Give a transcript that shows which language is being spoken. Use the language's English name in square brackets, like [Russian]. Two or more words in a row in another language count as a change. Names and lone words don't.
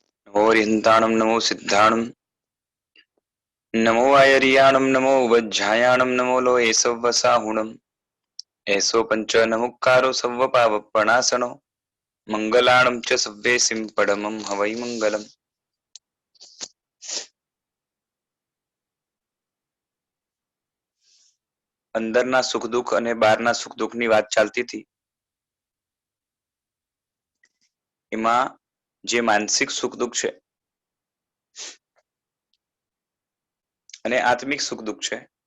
[Prakrit languages] नमो रिहन्ताणं नमो सिद्धाणं नमो वायरियाणं नमो वज्झायाणं नमो लोये सव्वसाहुणम् ऐसो पंच नमुक्कारो सव्वपावपणासनो मंगलाणं च सव्वेसिं परमं हवै मंगलम्। [Gujarati] અંદરના સુખ દુઃખ અને બહારના સુખ દુઃખની વાત ચાલતી હતી. એમાં જે માનસિક સુખ દુઃખ છે અને આત્મિક સુખ દુઃખ છે